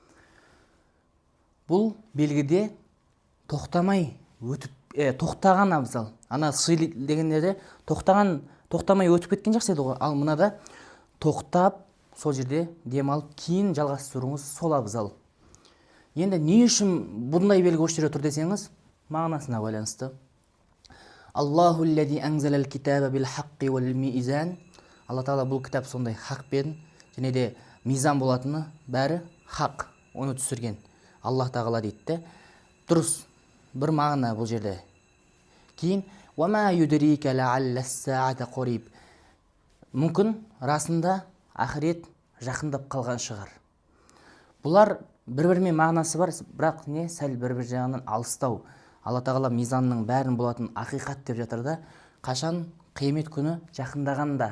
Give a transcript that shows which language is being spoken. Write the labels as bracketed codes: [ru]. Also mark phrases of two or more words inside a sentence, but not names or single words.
[kk] Бұл белгіде тоқтамай өтіп, тоқтаған абзал. Ана сыри дегендерде тоқтамай өтіп кеткен жақсы еді ғой. Ал мынада тоқтап, сол жерде демалып, кейін жалғастыруыңыз сол абзал. Енді не үшін бұндай белгі осы жерде тұр десеңіз, мағынасына байланысты. [ar] الله الذي أنزل الكتاب بالحق والميزان. [kk] Алла Тағала бұл кітап сондай хақпен және де мизан болатыны бәрі хақ, оны түсірген. Аллах Тағала дейді. Дұрыс, бір мағына бұл жерде. [ar] Кейін وَمَا يُدْرِيكَ لَعَلَّ السَّاعَةَ قَرِيبٌ. [kk] Мүмкін расында ақырет жақындап қалған шығар. Бұлар бір-бірімен мағынасы бар, бірақ не сәл бір-бір жағынан алыстау. Алла Тағала мизанның бәрін болатын ақиқат деп жатыр да, қашан қиямет күні жақындағанда.